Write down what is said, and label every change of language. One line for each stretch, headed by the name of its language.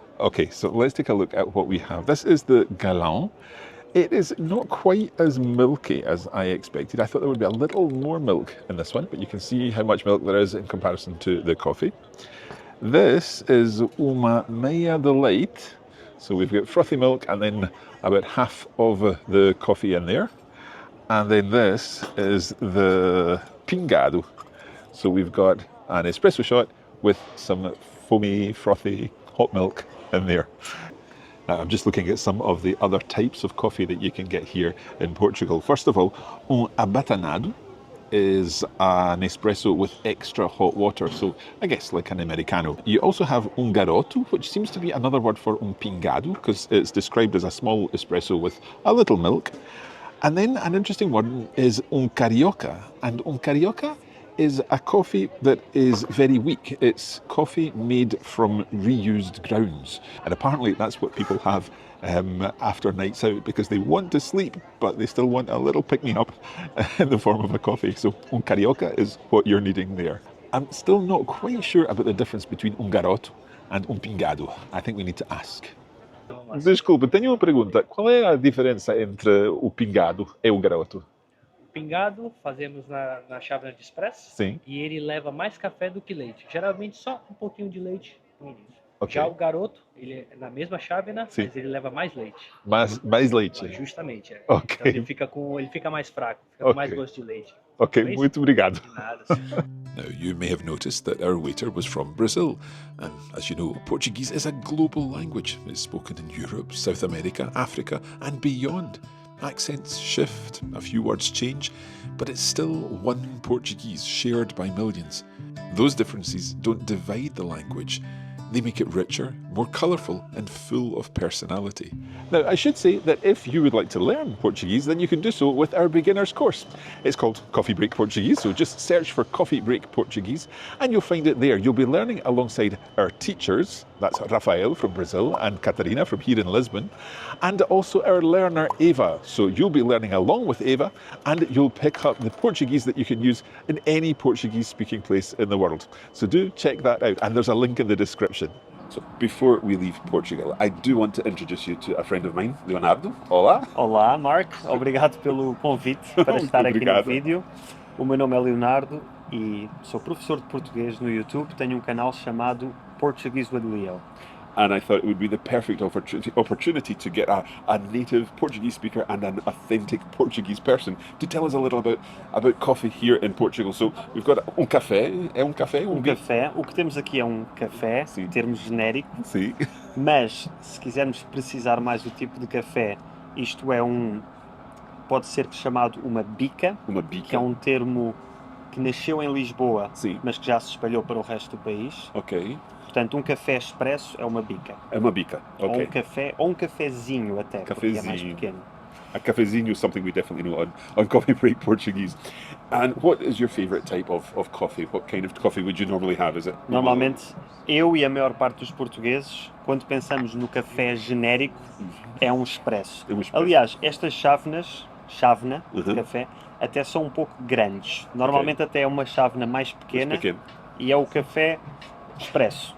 English: Okay, so let's take a look at what we have. This is the Galão. It is not quite as milky as I expected. I thought there would be a little more milk in this one, but you can see how much milk there is in comparison to the coffee. This is uma meia de leite. So we've got frothy milk and then about half of the coffee in there. And then this is the Pingado. So we've got an espresso shot with some foamy, frothy, hot milk in there. Now, I'm just looking at some of the other types of coffee that you can get here in Portugal. First of all, Abatanado is an espresso with extra hot water, so I guess like an Americano. You also have Garoto, which seems to be another word for Pingado, because it's described as a small espresso with a little milk. And then an interesting one is Carioca, and Carioca is a coffee that is very weak. It's coffee made from reused grounds. And apparently that's what people have after nights out because they want to sleep, but they still want a little pick-me-up in the form of a coffee. So Carioca is what you're needing there. I'm still not quite sure about the difference between Garoto and Pingado. I think we need to ask.
Portuguese: Desculpa, tenho uma pergunta. Qual é a diferença entre o Pingado e o Garoto? Pingado fazemos na chávena de expresso. Sim. E ele leva mais café do que leite. Geralmente só um pouquinho de leite no início. Okay. Já o Garoto, ele é na mesma chávena, mas ele leva mais leite. Mais leite? Justamente. É. Okay. Então ele fica mais fraco, fica com mais gosto de leite. Ok, muito obrigado. De nada.
English: Now, you may have noticed that our waiter was from Brazil, and as you know, Portuguese is a global language. It's spoken in Europe, South America, Africa, and beyond. Accents shift, a few words change, but it's still one Portuguese shared by millions. Those differences don't divide the language, They make it richer, more colourful and full of personality. Now, I should say that if you would like to learn Portuguese, then you can do so with our beginner's course. It's called Coffee Break Portuguese, so just search for Coffee Break Portuguese and you'll find it there. You'll be learning alongside our teachers, that's Rafael from Brazil and Catarina from here in Lisbon, and also our learner Eva. So you'll be learning along with Eva and you'll pick up the Portuguese that you can use in any Portuguese speaking place in the world. So do check that out, and there's a link in the description. So before we leave Portugal, I do want to introduce you to a friend of mine, Leonardo.
Portuguese: Olá. Olá, Mark. Obrigado pelo convite para estar aqui no vídeo. O meu nome é Leonardo e sou professor de português no YouTube. Tenho um canal chamado Portuguese with Leo.
English: And I thought it would be the perfect opportunity to get a native Portuguese speaker and an authentic Portuguese person to tell us a little about coffee here in Portugal. So we've got café.
Portuguese: É café? Café. O que temos aqui é café, sim, termo genérico. Sim. Mas, se quisermos precisar mais do tipo de café, isto é pode ser chamado uma bica. Uma bica. Que é um termo que nasceu em Lisboa, sim, mas que já se espalhou para o resto do país. Ok. Portanto, café expresso é uma bica. É uma bica, ok. Ou cafezinho até, porque é mais pequeno.
English: A cafezinho is something we definitely know on Coffee Break Portuguese. And what is your favourite type of coffee? What kind of coffee would you normally have? Is it?
Portuguese: Normalmente, eu e a maior parte dos portugueses, quando pensamos no café genérico, é um expresso. Aliás, estas chávena de café, até são um pouco grandes. Normalmente até é uma chávena mais pequena e é o café expresso,